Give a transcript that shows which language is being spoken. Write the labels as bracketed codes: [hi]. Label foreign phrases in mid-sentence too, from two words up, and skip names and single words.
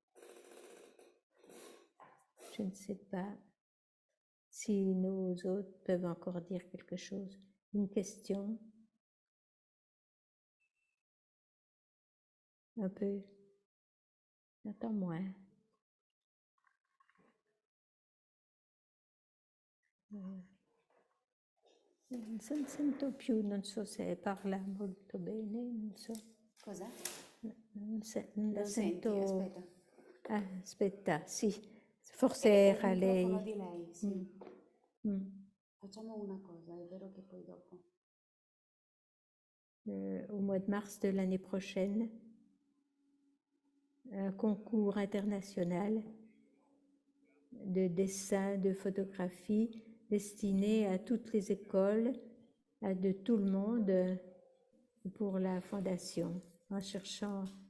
[fr] Je ne sais pas si nos hôtes peuvent encore dire quelque chose. Une question? Un peu? J'attends moins. [it] Sento più, non so se parla molto bene, non so. Cosa? Non Lo senti? Aspetta. Aspetta, sì, forse era il lei. microfono di lei, sì. Mm. Facciamo una cosa, è vero che poi dopo. [fr] Au mois de mars de l'année prochaine, un concours international de dessin, de photographie destiné à toutes les écoles, de tout le monde pour la fondation, en cherchant